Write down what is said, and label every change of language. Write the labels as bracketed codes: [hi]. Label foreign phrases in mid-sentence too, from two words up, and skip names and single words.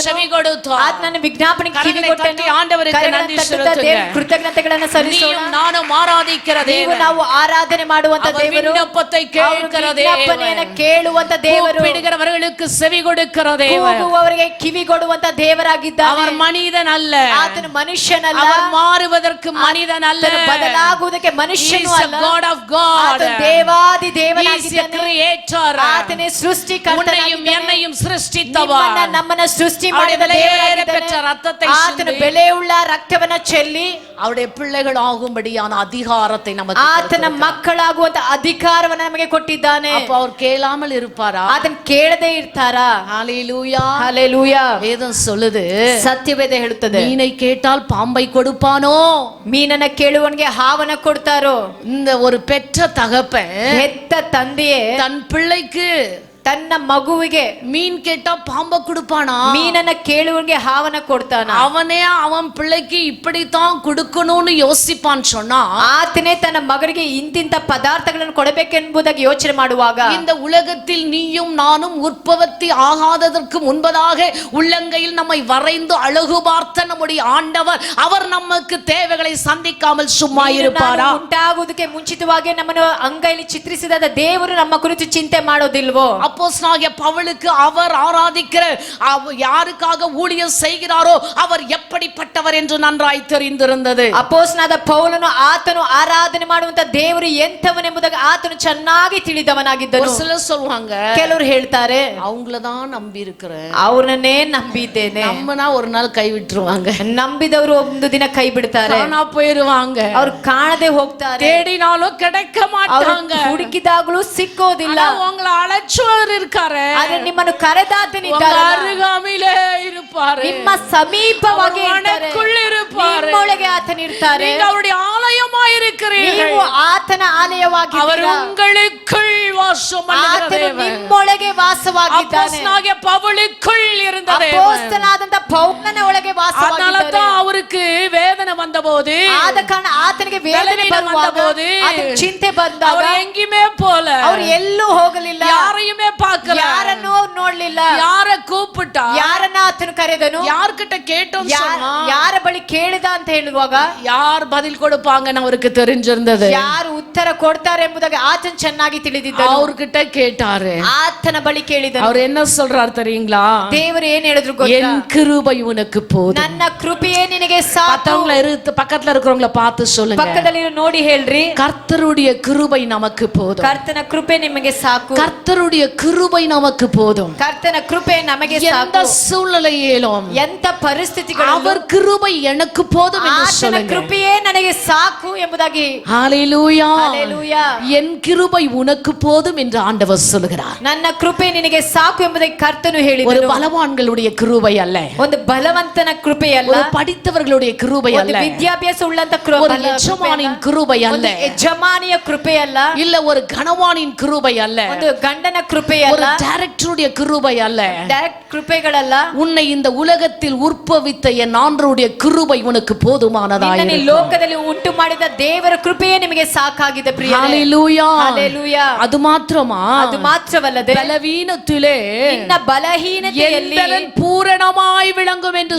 [ta] செவி கொடுத்தார். [kn] ಆತ ನನ್ನ ವಿಜ್ಞಾಪನೆ ಕಿವಿ ಕೊಟ್ಟನು. [ta] ஆண்டவருக்கு நன்றி செலுத்துங்க. [kn] ಕೃತಜ್ಞತೆಗಳನ್ನು ಸಲ್ಲಿಸೋಣ. [ta] நீயும் நானும் ಆರಾಧಿக்கிற [kn] ನೀವು [ta] தேவன், [kn] ನಾವು ಆರಾಧನೆ ಮಾಡುವಂತ ದೇವರು, [ta] விண்ணப்பத்தை கேட்கிற [kn] ವಿಜ್ಞಾಪನೆಯನ್ನು [ta] தேவன், [kn] ಕೇಳುವಂತ ದೇವರು, [ta] கூப்பிடுகிறவர்களுக்கு செவி கொடுக்கிற தேவன், [kn] ಕೂಗುವವರಿಗೆ ಕಿವಿ ಕೊಡುವಂತ ದೇವರಾಗಿದ್ದಾನೆ. [ta] அவர் மனிதன் அல்ல, [kn] ಆತನು ಮನುಷ್ಯನಲ್ಲ, [ta] அவர் மாறுவதற்கு மனிதன் அல்ல, [kn] ಆತನು ಬದಲಾಗುವುದಕ್ಕೆ ಮನುಷ್ಯನೂ ಅಲ್ಲ. [en] God of God, [kn] ಆತನು ದೇವಾದಿ [en] He is a [kn] ದೇವನಾಗಿದ್ದಾನೆ. [en] creator, [kn] ಆತನೇ ಸೃಷ್ಟಿಕರ್ತನಾಗಿದ್ದಾನೆ. [ta] உன்னையும் என்னையும் சிருஷ்டித்தவர், [kn] ನಿಮ್ಮನ್ನ ನಮ್ಮನ್ನ ಸೃಷ್ಟಿ ಮಾಡಿದ ದೇವರಾಗಿದ್ದಾನೆ. [ta] பெற்ற ரத்தத்தை [kn] ಆತನು ಬೆಲೆಯುಳ್ಳ ರಕ್ತವನ್ನ ಚೆಲ್ಲಿ [ta] அவருடைய பிள்ளைகள் ஆகும்படியான அதிகாரத்தை நமக்கு [kn] ಆತನ ಮಕ್ಕಳಾಗುವಂತ ಅಧಿಕಾರವನ್ನ ನಮಗೆ ಕೊಟ್ಟಿದ್ದಾನೆ. [ta] அப்ப அவர் கேளாமல் இருப்பாரா? [kn] ಅದನ್ನ ಕೇಳದೇ ಇರ್ತಾರಾ? [ta] ஹalleluya, [kn] ಹಲ್ಲೆಲೂಯಾ. [ta] வேதம் சொல்லுது, [kn] ಸತ್ಯವೇದ ಹೇಳುತ್ತದೆ, [ta] மீனை கேட்டால் பாம்பை கொடுப்பானோ, [kn] ಮೀನನ್ನ ಕೇಳುವವನಿಗೆ ಹಾವನ್ನ ಕೊಡ್ತಾರೋ. [ta] இந்த ஒரு பெற்ற தகப்பன் [kn] ಹೆತ್ತ ತಂದೆಯೇ [ta] தன் பிள்ளைக்கு [kn] ತನ್ನ ಮಗುವಿಗೆ [ta] மீன் கேட்டா பாம்பை கொடுப்பானா? [kn] ಮೀನನ್ನ ಕೇಳುವವನಿಗೆ ಹಾವನ್ನ ಕೊಡ್ತಾನ. [ta] அவனே அவன் பிள்ளைக்கு இப்படித்தான் கொடுக்கணும்னு யோசிப்பான் சொன்னா, [kn] ಆತನೇ ತನ್ನ ಮಗನಿಗೆ ಇಂತಿಂತ ಪದಾರ್ಥಗಳನ್ನು ಕೊಡಬೇಕೆಂಬುದಾಗಿ ಯೋಚನೆ ಮಾಡುವಾಗ, [ta] இந்த உலகத்தில் நீயும் நானும் உற்பத்தி ஆகாததற்கு முன்பதாக உள்ளங்கையில் நம்மை வரைந்து அழகு பார்த்த நம்முடைய ஆண்டவர், அவர் நமக்கு தேவைகளை சந்திக்காமல் சும்மா இருப்பாரா? [kn] ಉಂಟಾಗುವುದಕ್ಕೆ ಮುಂಚಿತವಾಗಿ ನಮ್ಮನ್ನು ಅಂಗೈಲಿ ಚಿತ್ರಿಸಿದ ದೇವರು ನಮ್ಮ ಕುರಿತು ಚಿಂತೆ ಮಾಡೋದಿಲ್ವೋ? [ta] அப்போஸ்தலனாகிய பவுலுக்கு அவர் ஆராதிக்கிற யாருக்காக ஊழியம் செய்கிறாரோ அவர் எப்படிப்பட்டவர் என்று நன்றாய் தெரிந்திருந்தது. [kn] ಅಪೊಸ್ತಲನಾದ ಪೌಲನು ಆತನು ಆರಾಧನೆ ಮಾಡುವಂತ ದೇವರು ಎಂಥವನೆಂಬುದಾಗಿ ಆತನು ಚೆನ್ನಾಗಿ ತಿಳಿದವನಾಗಿದ್ದನು. [ta] ஒரு சிலர் சொல்வாங்க, [kn] ಕೆಲವರು ಹೇಳ್ತಾರೆ, [ta] அவங்கள தான் நம்பி இருக்கிறேன், [kn] ಅವರನ್ನೇ ನಂಬಿದ್ದೇನೆ. [ta] நம்மனா ஒரு நாள் கை விட்டுருவாங்க, [kn] ನಂಬಿದವರು ಒಂದು ದಿನ ಕೈ ಬಿಡ್ತಾರೆ, [ta] காணா போயிருவாங்க, [kn] ಅವ್ರು ಕಾಣದೆ ಹೋಗ್ತಾರೆ, [ta] தேடினாலும் கிடைக்க மாட்டாங்க, [kn] ಹುಡುಕಿದಾಗಲೂ ಸಿಕ್ಕೋದಿಲ್ಲ. [ta] உங்களை அழைச்சவர் இருக்காரு, [kn] ಆದ್ರೆ ನಿಮ್ಮನ್ನು ಕರೆದಾತನಿದ್ದಾನೆ, [ta] அருகாமையிலே இருப்பாரு, [kn] ನಿಮ್ಮ ಸಮೀಪವಾಗಿ ಇರ್ತಾರೆ, ನಿಮ್ಮೊಳಗೆ ಆತನಿರ್ತಾರೆ, [ta] நீங்க அவருடைய ஆலயமாய் இருக்கிறீர்கள், [kn] ನೀವು ಆತನ ಆಲಯವಾಗಿ, [ta] அவர் உங்களுக்குள் வாசம் பண்ணுகிற தேவன், [kn] ನಿಮ್ಮೊಳಗೆ ವಾಸವಾಗಿದ್ದಾನೆ. [ta] அப்போஸ்தலனாகிய பவுலுக்குள் இருந்த தேவன், [kn] ಅಪೊಸ್ತಲನಾದಂತ ಪೌಲನ ಒಳಗೆ ವಾಸವಾಗಿದ್ದಾನೆ. [ta] அவருக்கு வேதனை வந்தபோது, [kn] ಆದ ಕಾರಣ ಆತನಿಗೆ ವೇದನೆ ಬಂದபோது, ಚಿಂತೆ ಬಂದಾಗ [ta] அவர் எங்கேயுமே போல, [kn] ಅವರು ಎಲ್ಲೂ ಹೋಗಲಿಲ್ಲ, [ta] யாரையுமே பார்க்கல, [kn] ಯಾರನ್ನೂ ನೋಡ್ಲಿಲ್ಲ, [ta] யார கூப்பிட்டா, [kn] ಯಾರನ್ನ ಆತನು ಕರೆದನು, [ta] யார்கிட்ட கேட்டோம் சொன்னா, [kn] ಯಾರ ಬಳಿ ಕೇಳಿದ ಅಂತ ಹೇಳುವಾಗ [ta] யார் பதில் கொடுப்பாங்கன்னு அவருக்கு தெரிஞ்சிருந்தது, [kn] ಯಾರು ಉತ್ತರ ಕೊಡ್ತಾರೆ ಎಂಬುದಾಗಿ ಆತನು ಚೆನ್ನಾಗಿ ತಿಳಿದಿದ್ದರು. [ta] அவர்கிட்ட கேட்டாரு, [kn] ಆತನ ಬಳಿ ಕೇಳಿದನು. [ta] அவர் என்ன சொல்றார் தெரியுங்களா? [kn] ದೇವರು ಏನ್ ಹೇಳಿದ್ರು ಗೊತ್ತಾ? [ta] என் கிருபை உனக்கு போதும். [kn] ನನ್ನ ಕೃಪೆಯೇ ನಿನಗೆ ಸಾಕು. [ta] பக்கத்துல இருக்கிறவங்கள பார்த்து சொல்லுங்க, [kn] ಪಕ್ಕದಲ್ಲಿ ನೋಡಿ ಹೇಳ್ರಿ, [ta] கர்த்தருடைய கிருபை நமக்கு போதும், [kn] ಕರ್ತನ ಕೃಪೆ ನಿಮಗೆ ಸಾಕು, [ta] கர்த்தருடைய கிருபை நமக்கு போதும். [kn] ಕರ್ತನ ಕೃಪೆ ನಮಗೆ [ta] எந்த [kn] ಸಾಕು. [ta] சூழ்நிலையிலும் [kn] ಎಂತ ಪರಿಸ್ಥಿತಿಗಳು [ta] அவர் கிருபை எனக்கு போதும் என்று [kn] ಆತನ [ta] சொல்லுங்க. [kn] ಕೃಪೆಯೇ ನನಗೆ ಸಾಕು ಎಂಬುದಾಗಿ. [ta] ஹalleluya, [kn] ಹಲ್ಲೆಲೂಯಾ. [ta] என் கிருபை உனக்கு போதும் என்று ஆண்டவர் சொல்கிறார். [kn] ನನ್ನ ಕೃಪೆ ನಿನಗೆ ಸಾಕು ಎಂಬುದಾಗಿ ಕರ್ತನು [ta] ஒரு [kn] ಹೇಳಿದನು. [ta] பலவான்களுடைய கிருபை அல்ல, [kn] ಒಂದು ಬಲವಂತನ ಕೃಪೆ ಅಲ್ಲ, [ta] ஒரு படித்தவர்களுடைய கிருபை [kn] ಒಂದು [ta] அல்ல, [kn] ವಿದ್ಯಾಭ್ಯಾಸ ಉಳ್ಳಂತ [ta] ஒரு ಯಜಮಾನಿன் கிருபை அல்ல, [kn] ಒಂದು ಯಜಮಾನಿಯ ಕೃಪೆ ಅಲ್ಲ, [ta] இல்ல ஒரு கணவானின் கிருபை அல்ல, [kn] ಒಂದು ಗಂಡನ ಕೃಪೆ [ta] ஒரு [kn] ಅಲ್ಲ, [ta] டைரக்டருடைய கிருபை அல்ல, [kn] ಡೈರೆಕ್ಟ್ ಕೃಪೆಗಳಲ್ಲ. [ta] உன்னை இந்த உலகத்தில் உற்பவித்த என் ஆண்டவருடைய கிருபை உனக்கு போதுமானதாய் [kn] ನಿನ್ನನ್ನು ಈ ಲೋಕದಲ್ಲಿ ಉಂಟು ಮಾಡಿದ ದೇವರ ಕೃಪೆಯೇ ನಿಮಗೆ ಸಾಕಾಗಿದೆ ಪ್ರಿಯರೇ. [ta] ஹalleluya, [kn] ಹಲ್ಲೆಲೂಯಾ. [ta] அது மாத்திரமா, [kn] ಅದು ಮಾತ್ರವಲ್ಲದೆ [ta] பலவீனத்திலே [kn] ನಿನ್ನ ಬಲಹೀನತೆಯಲ್ಲಿ [ta] என் பலன் பூரணமாய் விளங்கும் என்று